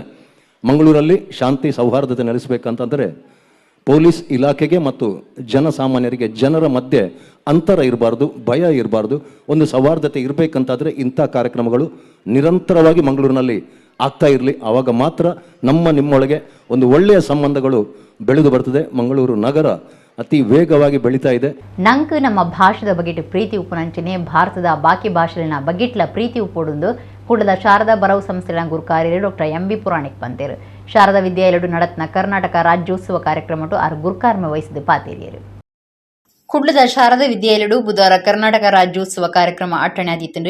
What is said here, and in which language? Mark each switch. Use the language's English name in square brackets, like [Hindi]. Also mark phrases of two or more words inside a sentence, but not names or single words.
[Kannada] ಮಂಗಳೂರಲ್ಲಿ ಶಾಂತಿ ಸೌಹಾರ್ದತೆ ನೆಲೆಸಬೇಕಂತಂದರೆ ಪೊಲೀಸ್ ಇಲಾಖೆಗೆ ಮತ್ತು ಜನಸಾಮಾನ್ಯರಿಗೆ ಜನರ ಮಧ್ಯೆ ಅಂತರ ಇರಬಾರ್ದು, ಭಯ ಇರಬಾರ್ದು, ಒಂದು ಸೌಹಾರ್ದತೆ ಇರಬೇಕಂತಾದರೆ ಇಂಥ ಕಾರ್ಯಕ್ರಮಗಳು ನಿರಂತರವಾಗಿ ಮಂಗಳೂರಿನಲ್ಲಿ ಆಗ್ತಾ ಇರಲಿ. ಆವಾಗ ಮಾತ್ರ ನಿಮ್ಮೊಳಗೆ ಒಂದು ಒಳ್ಳೆಯ ಸಂಬಂಧಗಳು ಬೆಳೆದು ಬರ್ತದೆ. ಮಂಗಳೂರು ನಗರ ಅತಿ ವೇಗವಾಗಿ ಬೆಳೀತಾ ಇದೆ. [Tulu] ನಂಕ್ ನಮ್ಮ ಭಾಷೆದ ಬಗೆಟ್ ಪ್ರೀತಿ ಉಪ್ಪುನಂಚಿನೇ ಭಾರತದ ಬಾಕಿ ಭಾಷೆಲಿನ ಬಗೆಟ್ಲ ಪ್ರೀತಿ ಉಪ್ಪೊಡುಂದು ಕೂಡಲ ಶಾರದಾ ಬರವು ಸಂಸ್ಥೆಯ ಗುರುಕಾರ್ಯರು ಡಾಕ್ಟರ್ MB ಪುರಾಣಿಕ್ ಬಂತೇರು. ಶಾರದಾ ವಿದ್ಯಾಲಯಡು ನಡತ್ನ ಕರ್ನಾಟಕ ರಾಜ್ಯೋತ್ಸವ ಕಾರ್ಯಕ್ರಮ ಗುರುಕಾರ್ಮೆ ವಹಿಸಿದ ಪಾತೇರಿಯರು. ಕುಡ್ಲದ ಶಾರದಾ ವಿದ್ಯಾಲಯಡು ಬುಧವಾರ ಕರ್ನಾಟಕ ರಾಜ್ಯೋತ್ಸವ ಕಾರ್ಯಕ್ರಮ ಅಟ್ಟಣೆಯಾದಿತ್ತು.